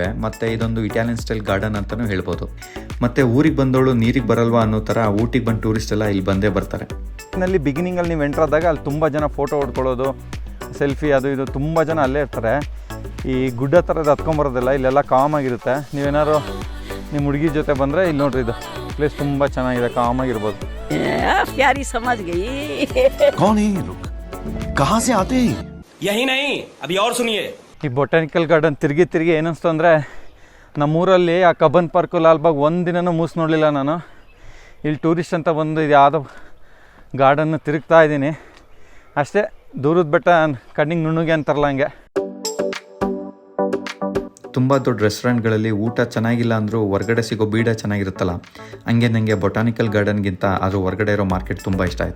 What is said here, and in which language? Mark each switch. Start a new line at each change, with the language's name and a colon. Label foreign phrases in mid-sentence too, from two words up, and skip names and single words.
Kannada: ಮತ್ತು ಇದೊಂದು
English: Italian style garden
Kannada: ಅಂತಲೂ ಹೇಳ್ಬೋದು. ಮತ್ತು ಊರಿಗೆ ಬಂದವಳು ನೀರಿಗೆ ಬರಲ್ವಾ ಅನ್ನೋ ಥರ ಊಟಿಗೆ ಬಂದು ಟೂರಿಸ್ಟ್ ಎಲ್ಲ ಇಲ್ಲಿ ಬಂದೇ ಬರ್ತಾರೆ. ನಲ್ಲಿ ಬಿಗಿನಿಂಗಲ್ಲಿ ನೀವು ಎಂಟ್ರ್ ಆದಾಗ ಅಲ್ಲಿ ತುಂಬ ಜನ ಫೋಟೋ ಹೊಡ್ಕೊಳ್ಳೋದು, ಸೆಲ್ಫಿ ಅದು ಇದು ತುಂಬ ಜನ ಅಲ್ಲೇ ಇರ್ತಾರೆ. ಈ ಗುಡ್ಡ ಥರದ್ದು ಹತ್ಕೊಂಬರೋದಿಲ್ಲ, ಇಲ್ಲೆಲ್ಲ ಕಾಮಾಗಿರುತ್ತೆ. ನೀವೇನಾದ್ರು ನಿಮ್ಮ ಹುಡುಗಿ ಜೊತೆ ಬಂದರೆ ಇಲ್ಲಿ ನೋಡ್ರಿ, ಇದು ಪ್ಲೇಸ್ ತುಂಬ ಚೆನ್ನಾಗಿದೆ, ಕಾಮಾಗಿರ್ಬೋದು.
Hindi: प्यारी समझ गई। कौन है ये लोग, कहाँ से आते हैं? यही नहीं, अभी और सुनिए।
Kannada: ಈ
English: botanical garden
Kannada: ತಿರುಗಿ ಏನಿಸ್ತು ಅಂದರೆ ನಮ್ಮೂರಲ್ಲಿ ಆ ಕಬ್ಬನ್ ಪಾರ್ಕು ಲಾಲ್ಬಾಗ್ ಒಂದು ದಿನನೂ ಮೂಸ್ ನೋಡಲಿಲ್ಲ ನಾನು. ಇಲ್ಲಿ ಟೂರಿಸ್ಟ್ ಅಂತ ಬಂದು ಇದು ಯಾವುದೋ ಗಾರ್ಡನ್ನು ತಿರುಗ್ತಾ ಇದ್ದೀನಿ ಅಷ್ಟೇ. ದೂರದ ಬೆಟ್ಟ ಕಣ್ಣಿಗೆ ನುಣ್ಣಗೆ ಅಂತಾರಲ್ಲ ಹಂಗೆ. ತುಂಬ ದೊಡ್ಡ ರೆಸ್ಟೋರೆಂಟ್ಗಳಲ್ಲಿ ಊಟ ಚೆನ್ನಾಗಿಲ್ಲ ಅಂದರೂ ಹೊರಗಡೆ ಸಿಗೋ ಬೀಡ ಚೆನ್ನಾಗಿರುತ್ತಲ್ಲ, ಹಂಗೆ ನನಗೆ
English: botanical gardenಗಿಂತ
Kannada: ಅದು ಹೊರಗಡೆ ಇರೋ ಮಾರ್ಕೆಟ್ ತುಂಬ ಇಷ್ಟ ಆಯಿತು.